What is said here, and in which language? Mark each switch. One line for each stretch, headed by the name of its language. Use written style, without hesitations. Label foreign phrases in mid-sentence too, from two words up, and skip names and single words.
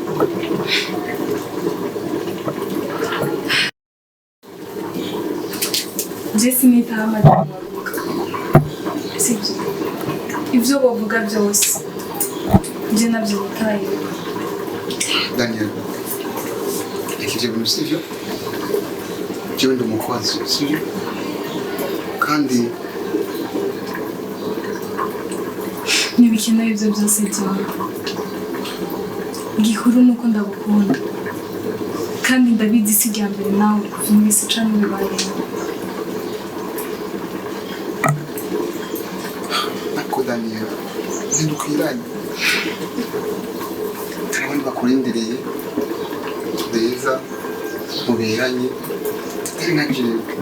Rundi: Jesse nitaha amajyamo sibyo ibyo bavuga byose njye nabyo bitaye Daniella reka ivyo bintu sivyo jewe ndi umukozi sivyo kandi ntibikenewe ibyo byose byawe igikuru ni uko ndagukunda kandi ndabizi si irya mbere nawe kuva mu isi uca n'ibibayeho ariko Daniella ntidukwiranye abandi bakurindireye beza muberanye atari nka jewe